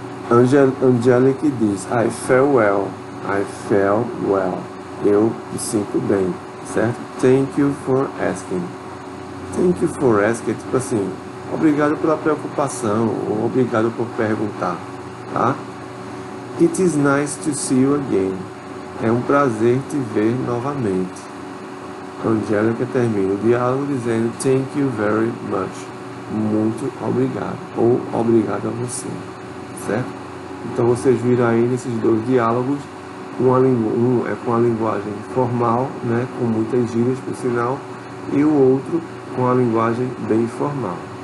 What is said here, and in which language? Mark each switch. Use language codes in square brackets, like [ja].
[en] Angelic diz, I feel well. I feel well. [pt] Eu me sinto bem, certo? [en] Thank you for asking. Thank you for asking [pt] é tipo assim, obrigado pela preocupação, ou obrigado por perguntar, tá? [en] It is nice to see you again. [pt] É um prazer te ver novamente. Angélica termina o diálogo dizendo [en] thank you very much. [pt] Muito obrigado. Ou obrigado a você. Certo? Então vocês viram aí nesses dois diálogos, um é com a linguagem formal, né, com muitas gírias por sinal, e o outro com a linguagem bem formal.